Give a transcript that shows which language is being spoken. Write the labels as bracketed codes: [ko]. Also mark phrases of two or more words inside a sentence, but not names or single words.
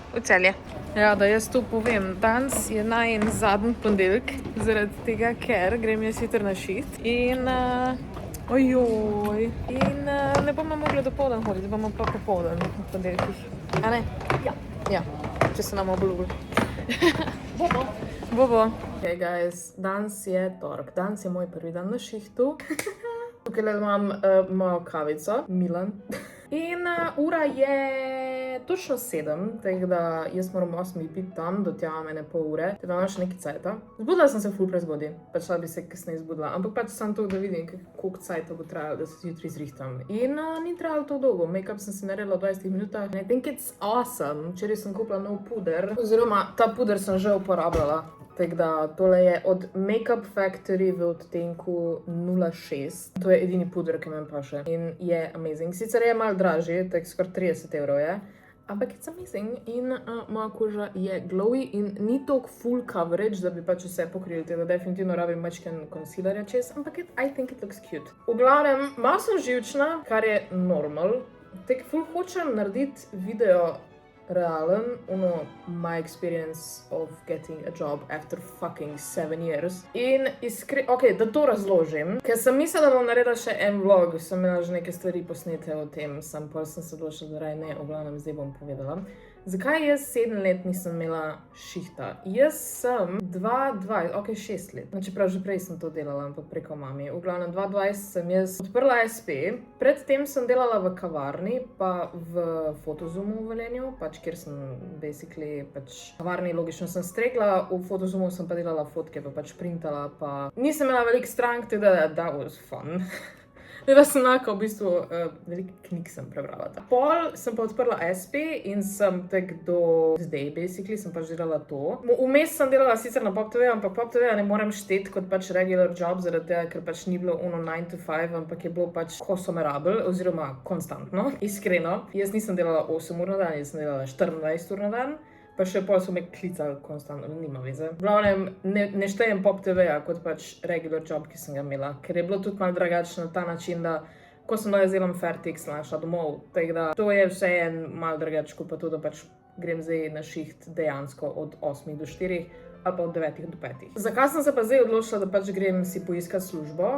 [sl] V Celje. Ja, da jaz to povem. Danes je najen zadnji ponedeljek, zaradi tega, ker grem jaz jutri na šiht in ne bomo mogli dopoldan hoditi, bomo pa popoldan v ponedeljkih. A ne? Ja. Ja, če se nam obljubili. Bobo. [en] Bobo. Okay, guys, [sl] danes je torek. Danes je moj prvi dan na šihtu. Tukaj imam mojo kavico, Milan. In ura je točno 7, tako da jaz moram 8 biti tam, do tja mene pol ure, teda imam še nekaj cajta. Zbudila sem se ful prezgodaj, pač bi se kasneje zbudila, ampak pač sam to, da vidim, koliko cajta bo trajalo, da se jutri zrihtam. In ni trajalo to dolgo, make-up sem si naredila v 20 minutah. [en] I think it's awesome. [sl] Včeraj sem kupila nov puder, oziroma ta puder sem že uporabljala. Tako da tole je od Makeup Factory v odtenku 06. To je edini puder, ki me paše in je amazing. Sicer je malo dražji, tako skoraj 30 evrov je, ampak [en] it's amazing [sl] in moja koža je glowy in ni toliko [en] full coverage, [sl] da bi pač vse pokrili, tako da definitivno rabim mačken concealerja čez, ampak [en] I think it looks cute. [sl] V glavnem, malo sem živčna, kar je normal, tako ful hočem narediti video realen, [en] my experience of getting a job after fucking 7 years. [sl] In da to razložim, ker sem mislila, da bom naredila še en vlog, sem imela že neke stvari posnete o tem, pol sem se odločila, da raje ne, v glavnem zdaj bom povedala. Zakaj jaz 7 let nisem imela šihta? Jaz sem 6 let. Čeprav že prej sem to delala, ampak preko mami. V glavnem 2020 sem jaz odprla SP, predtem sem delala v kavarni, pa v Fotozoomu v Velenju, pač kjer sem basically kavarni logično sem stregla, v Fotozoomu sem pa delala fotke, pa pač printala, pa nisem imela veliko strank, teda [en] that was fun. [sl] Da sem v bistvu veliko knjig sem prebrala. Pol sem pa odprla SP in sem tak do zdaj, basically, sem pač delala to. Vmes sem delala sicer na Pop TV, ampak Pop TV ne morem šteti kot pač [en] regular job, [sl] zaradi tega, ker pač ni bilo 9 to 5, ampak je bilo pač, ko so me rabili, oziroma konstantno, iskreno. Jaz nisem delala 8 ur na dan, jaz sem delala 24 ur na dan. Pa še pol so me klicali konstantno, nima veze. V glavnem, ne štejem Pop TV-ja kot pač [en] regular job, [sl] ki sem ga imela, ker je bilo tudi malo drugače na ta način, da ko sem dala zelam fertik, sem našla domov, tako da to je vse en malo drugače, kot pa to, da pač grem zdaj na šiht dejansko od 8 do 4 ali pa od 9 do 5. Zakaj sem se pa zdaj odločila, da pač grem si poiskati službo?